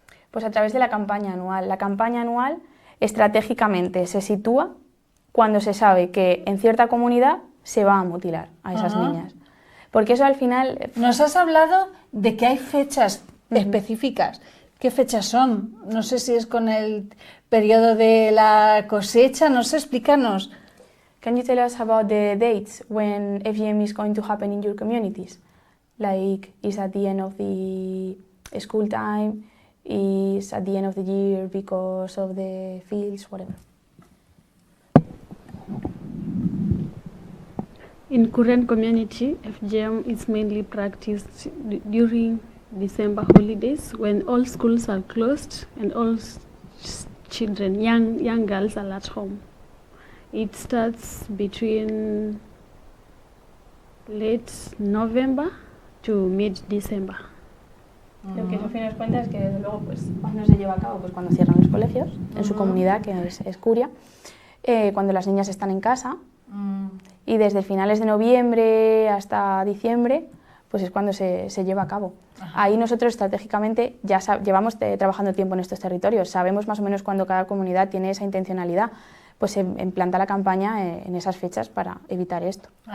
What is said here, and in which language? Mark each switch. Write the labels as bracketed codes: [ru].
[es] Pues a través de la campaña anual. La campaña anual estratégicamente se sitúa cuando se sabe que en cierta comunidad se va a mutilar a esas niñas. Porque eso al final... Nos has hablado de que hay fechas específicas. ¿Qué fechas son? No sé si es con el periodo de la cosecha, no sé, explícanos. [en] Can you tell us about the dates when FGM is going to happen in your communities? Like, is at the end of the school time, is at the end of the year because of the fields, whatever. In Korean community, FGM is mainly practiced during December holidays when all schools are closed and all children, young girls are at home. It starts between late November to mid-December. [es] Lo que Sofía nos cuenta es que desde luego pues, cuando se lleva a cabo, pues cuando cierran los colegios, en su comunidad, que es Curia, cuando las niñas están en casa, y desde finales de noviembre hasta diciembre, pues es cuando se lleva a cabo. Ahí nosotros estratégicamente ya llevamos trabajando tiempo en estos territorios, sabemos más o menos cuando cada comunidad tiene esa intencionalidad, pues se implanta la campaña en esas fechas para evitar esto.